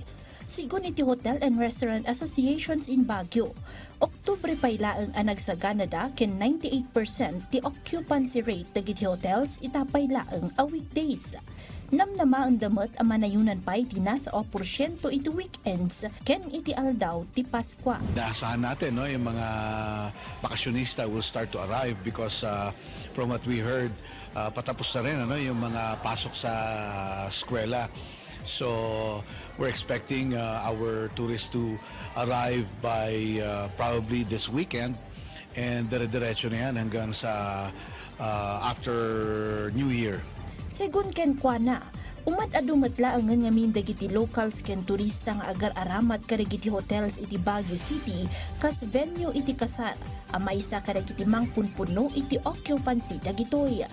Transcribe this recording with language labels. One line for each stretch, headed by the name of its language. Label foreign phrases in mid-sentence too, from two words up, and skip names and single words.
Iloko: Sigon iti Hotel and Restaurant Associations in Baguio, Oktubre paylaeng anagsagana da ken 98% ti
English: occupancy rate
Iloko: dagiti hotels itapaylaeng a weekdays. Namnama ang damot ang manayunan pa iti nasa 9% iti weekends ken iti aldaw ti Paskwa.
Filipino: Naasahan natin yung mga bakasyonista
English: will start to arrive because from what we heard,
Filipino: patapos na rin yung mga pasok sa eskwela.
English: So we're expecting our tourists to arrive by probably this weekend and
Filipino: dire-diretso na yan hanggang sa
English: after New Year.
Iloko: Segun ken kuana, umad-adumatla ang ngamin dagiti locals ken turista nga agar-aramat kadagiti hotels iti Baguio City kas venue iti kasar, amaysa kadagiti mangpunpuno iti occupancy dagitoy.